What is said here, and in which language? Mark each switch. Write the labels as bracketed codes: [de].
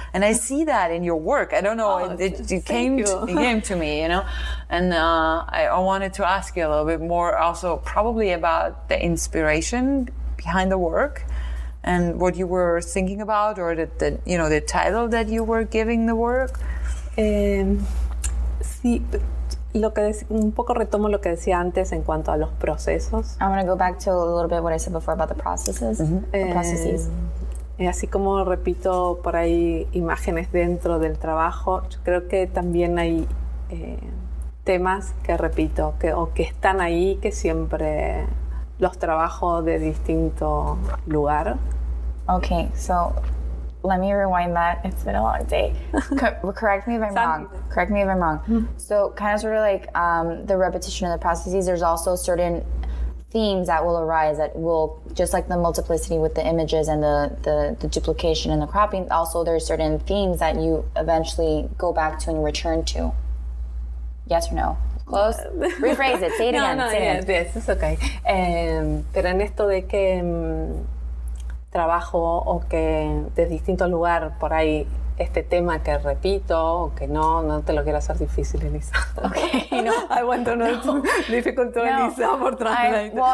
[en] And I see that in your work. I don't know, it came to me, you know. And I wanted to ask you a little bit more, also probably about the inspiration behind the work and what you were thinking about, or the you know, the title that you were giving the work. [es] Sí, un poco retomo lo que decía antes en cuanto a los procesos. [en] I want to go back to a little bit what I said before about the processes. The processes. [es] Así como repito por ahí imágenes dentro del trabajo, yo creo que también hay temas que repito, o que están ahí, que siempre los trabajo de distinto lugar. [en] Okay, so let me rewind that. It's been a long day. Correct me if I'm wrong. So kind of sort of like the repetition of the processes, there's also certain themes that will arise that will, just like the multiplicity with the images and the duplication and the cropping, also there's certain themes that you eventually go back to and return to. Yes or no? Close? Rephrase it. Say it again. Yes, it's okay. [es] Pero en esto de que trabajo o que de distintos lugares por ahí este tema que repito o que no te lo quiero hacer difícil, Elisa. [en] Okay, no. I want to know difficult to Elisa for translate.